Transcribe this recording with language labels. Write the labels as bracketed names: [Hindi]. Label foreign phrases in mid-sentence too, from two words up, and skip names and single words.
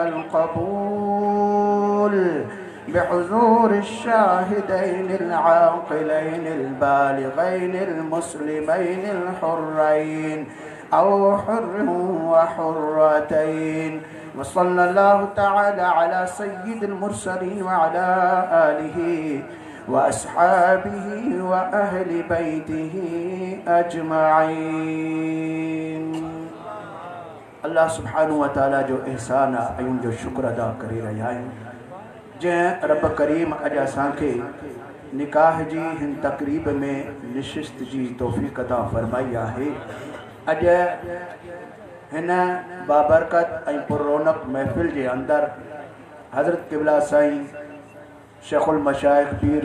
[Arabic] والقبول بحضور الشاهدين العاقلين البالغين المسلمين الحرين أو حر وحرتين وصلى الله تعالى على سيد المرسلين وعلى آله وأصحابه وأهل بيته أجمعين। [Sindhi] अल्लाह [Arabic] سبحانه وتعالى [Sindhi] जो एहसान आहे ऐं जो शुक्र अदा करे रहिया आहियूं जंहिं रब करीम अॼु असांखे निकाह जी हिन तकरीब में निशिस्त जी तौफ़ीक़ अता फरमाई आहे। अॼु हिन बाबरकत ऐं पुररौनक महफ़िल जे अंदर हज़रत क़िबला साईं शेखुल मशाइख़ पीर